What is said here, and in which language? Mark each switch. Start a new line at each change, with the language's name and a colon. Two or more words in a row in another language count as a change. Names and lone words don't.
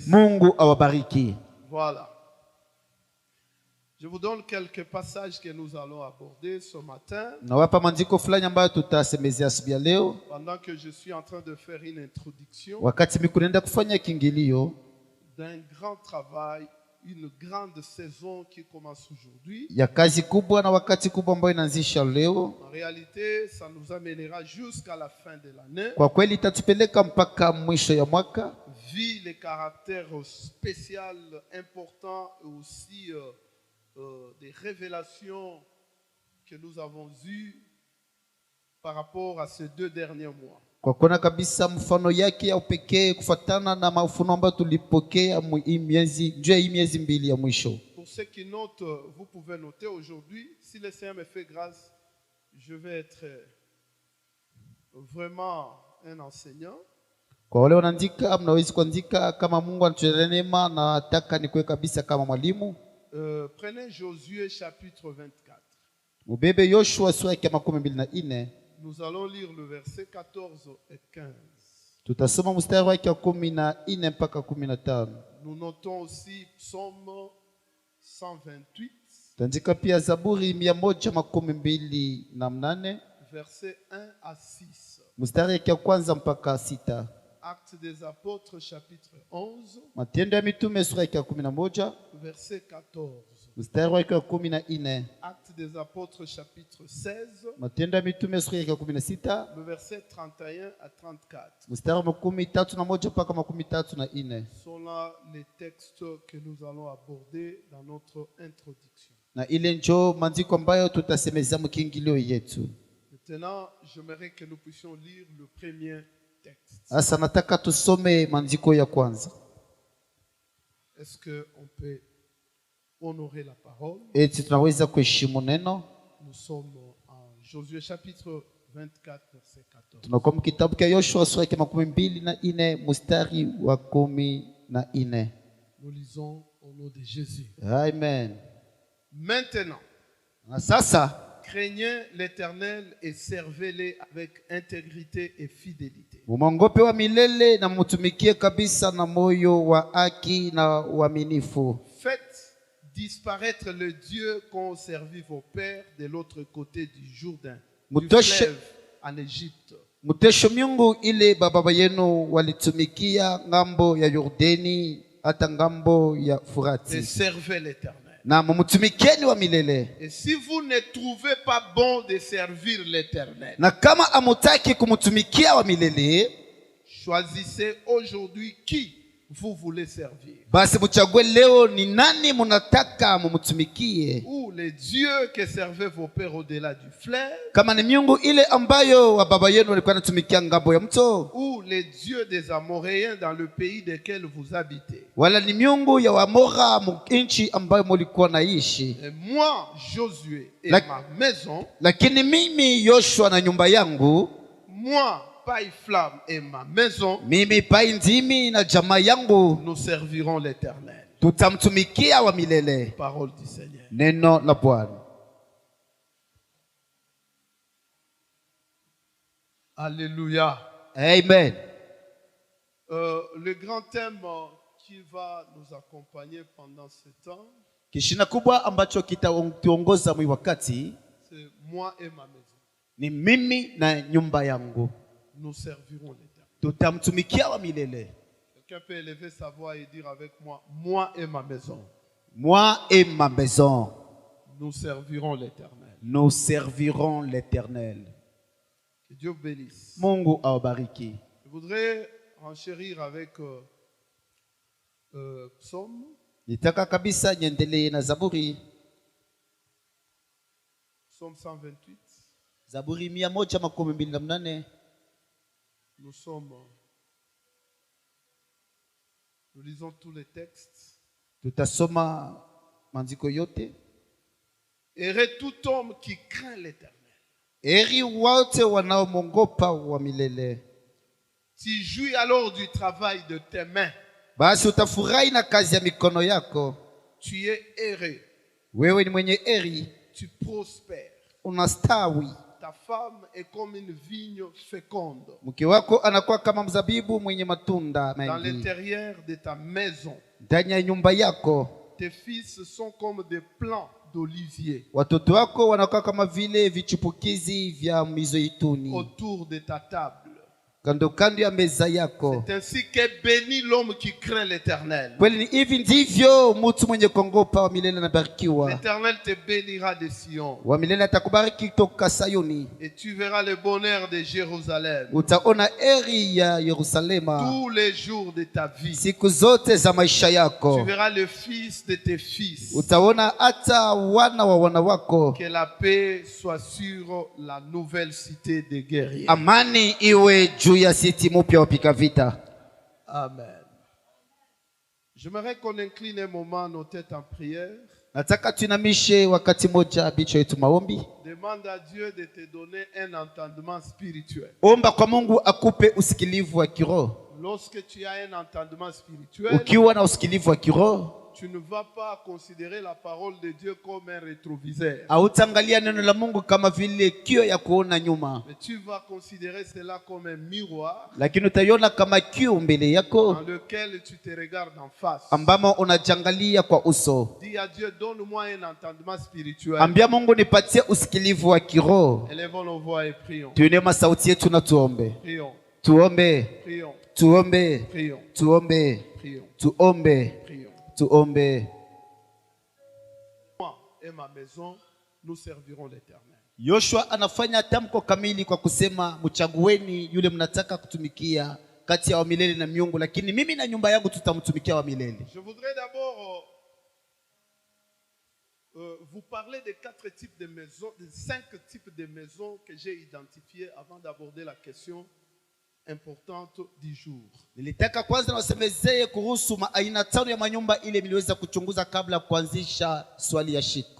Swahili: Mungu awabariki.
French: Voilà. Je vous donne quelques passages que nous allons aborder ce matin.
Swahili: Nawapa maandiko fulani ambayo tutasemezea asubuhi ya leo,
French: Pendant que je suis en train de faire une introduction
Swahili: wakati mimi kunaenda kufanya kiingilio
French: d'un grand travail, une grande saison qui commence aujourd'hui.
Swahili: ya kazi kubwa na wakati kubwa ambayo inaanzisha leo.
French: En réalité, ça nous amènera jusqu'à la fin de l'année.
Swahili: Kwa kweli itatupeleka mpaka mwisho ya mwaka.
French: Vu les caractères spécial, importants et aussi des révélations que nous avons eues par rapport à ces 2 derniers mois.
Swahili: Kwa kuona kabisa mfano yake ya upekee kufuatana na mafunuo ambayo tulipokea hii miezi mbili ya mwisho.
French: Pour ceux qui notent, vous pouvez noter aujourd'hui, si le Seigneur me fait grâce, je vais être vraiment un enseignant.
Swahili: Kwa wale wanaandika, mnaweza kuandika kama Mungu anatujalia neema, na nataka nikuwe kabisa kama mwalimu.
French: Prenez Josué chapitre 24.
Swahili: Ubebe Yoshua sura ya 24.
French: Nous allons lire le verset 14 et 15.
Swahili: Tutasoma mstari wake wa 14 mpaka 15.
French: Nous notons aussi Psaume 128,
Swahili: Tandika pia Zaburi 128,
French: versets 1 à 6.
Swahili: mstari wake wa kwanza mpaka 6.
French: Actes des Apôtres, chapitre 11,
Swahili: Matendo ya Mitume sura ya 11,
French: verset 14.
Swahili: mstari wake wa 14.
French: Actes des Apôtres, chapitre 16,
Swahili: Matendo ya Mitume sura ya 16,
French: le verset 31 à 34.
Swahili: mstari wa 31 mpaka 34.
French: Sont là les textes que nous allons aborder dans notre introduction.
Swahili: Na ile njo maandiko ambayo tutasemeza mkiingilio yetu.
French: Maintenant, j'aimerais que nous puissions lire le premier texte.
Swahili: Asa nataka tusome maandiko ya kwanza.
French: Est-ce qu'on peut honorer la parole?
Swahili: Eti tunaweza kuheshimu neno.
French: Nous sommes en Josué chapitre 24, verset 14.
Swahili: Tunakuwa kitabu cha Yoshua sura ya 24 mstari wa 14.
French: Nous lisons au nom de Jésus. Amen. Maintenant,
Swahili: Na sasa
French: craignez l'Éternel et servez-le avec intégrité et fidélité.
Swahili: mumongope wa milele na mtumikie kabisa na moyo wa haki na uaminifu.
French: Faites disparaître le Dieu qu'ont servi vos pères de l'autre côté du Jourdain, du fleuve en Égypte.
Swahili: Mutesho miungu ile baba yenu walitumikia ngambo ya Yordani hata ngambo ya
French: Et
Swahili: Furati.
French: servez l'Éternel.
Swahili: Na mumtumikieni wa milele.
French: Et si vous ne trouvez pas bon de servir l'Éternel,
Swahili: Na kama amutaki kumtumikia wa milele,
French: choisissez aujourd'hui qui vous voulez servir.
Swahili: basi mchague leo ni nani munataka mumtumikie.
French: Ou les dieux que servaient vos pères au-delà du fleuve,
Swahili: Kama ni miungu ile ambayo wa baba yenu walikuwa natumikia ngambo ya mto,
French: ou les dieux des Amoréens dans le pays desquels vous habitez.
Swahili: wala ni miungu ya Wamora nchi ambayo mulikuwa naishi.
French: Et moi, Josué et La- ma maison,
Swahili: Lakini mimi Yoshua na nyumba yangu,
French: moi, Paille Flamme et ma maison,
Swahili: mimi pai ndimi na jamaa yangu
French: nous servirons l'Éternel.
Swahili: tutamtumikia wa milele.
French: Parole du Seigneur.
Swahili: Neno la Bwana.
French: Alléluia. Amen. Le grand thème qui va nous accompagner pendant ce temps,
Swahili: Kishina kubwa ambacho kitatuongoza mwi wakati
French: c'est moi et ma maison.
Swahili: ni mimi na nyumba yangu
French: Nous servirons l'Éternel.
Swahili: tutamtumikia wa milele.
French: Quelqu'un peut élever sa voix et dire avec moi, moi et ma maison, Moi et ma maison, nous servirons l'Éternel. nous servirons l'Éternel. Que Dieu vous bénisse.
Swahili: Mungu awabariki.
French: Je voudrais renchérir avec Psaume,
Swahili: Nitaka kabisa niendelee na Zaburi.
French: Psaume 128.
Swahili: Zaburi 128.
French: Nous lisons tous les textes.
Swahili: Tutasoma maandiko yote.
French: Heureux tout homme qui craint l'Éternel.
Swahili: Heri wote wanaomwogopa wa milele.
French: Tu jouis alors du travail de tes mains.
Swahili: Basi utafurahi na kazi ya mikono yako.
French: Tu es heureux.
Swahili: Wewe ni mwenye heri,
French: Tu prospères.
Swahili: unastawi.
French: Ta femme est comme une vigne féconde
Swahili: Mke wako anakuwa kama mzabibu mwenye matunda
French: dans
Swahili: mengi
French: l'intérieur de ta maison.
Swahili: ndani ya nyumba yako.
French: Tes fils sont comme des plants d'olivier
Swahili: Watoto wako wanakuwa kama vile vichupukizi vya mizeituni
French: autour de ta table.
Swahili: kando kando ya meza yako.
French: C'est ainsi qu'est béni l'homme qui craint l'Éternel.
Swahili: Kweli ni hivi ndivyo mtu mwenye kuogopa wa milele anabarikiwa.
French: L'Éternel te bénira de Sion
Swahili: Wa milele atakubariki toka Sayuni.
French: et tu verras le bonheur de Jérusalem
Swahili: Utaona heri ya Yerusalema
French: tous les jours de ta vie.
Swahili: siku zote za maisha
French: Tu
Swahili: yako.
French: verras le fils de tes fils.
Swahili: Utaona hata wana wa wana wako.
French: Que la paix soit sur la nouvelle cité des guerriers.
Swahili: Amani iwe juu ya siti mpya wapiga vita. Amen.
French: J'aimerais qu'on incline un moment nos têtes en prière.
Swahili: Nataka tuinamishe wakati moja bicho yetu maombi.
French: Demande à Dieu de te donner un entendement spirituel.
Swahili: Omba kwa Mungu akupe usikilivu wa kiroho.
French: lorsque tu as un entendement spirituel,
Swahili: ukiwa na usikilivu wa kiroho,
French: tu ne vas pas considérer la parole de Dieu comme un rétroviseur.
Swahili: hautaangalia neno la Mungu kama vile kio ya kuona nyuma,
French: Mais tu vas considérer cela comme un miroir
Swahili: lakini utaiona kama kio mbele yako
French: dans lequel tu te regardes en face.
Swahili: ambamo unajangalia kwa uso.
French: Dis à Dieu, donne-moi un entendement spirituel.
Swahili: Ambia Mungu, nipatie usikilivu wa kiroho.
French: Élevons nos voix et prions.
Swahili: Tuinue sauti yetu na tuombe.
French: Prions,
Swahili: Tuombe,
French: prions,
Swahili: tuombe,
French: prions,
Swahili: tuombe,
French: prions,
Swahili: tuombe,
French: prions.
Swahili: tuombe.
French: Moi et ma maison, nous servirons l'Éternel.
Swahili: Yoshua anafanya tamko kamili kwa kusema, mchagueni yule mnataka kutumikia kati ya wa milele na miungu, lakini mimi na nyumba yangu tutamtumikia wa milele.
French: Je voudrais d'abord vous parler des 4 types de maisons, des 5 types de maisons que j'ai identifiées avant d'aborder la question importante du jour.
Swahili: Nilitaka kwanza nawasemezee kuhusu aina 5 ya manyumba ile niliweza kuchunguza kabla ya kuanzisha swali ya siku.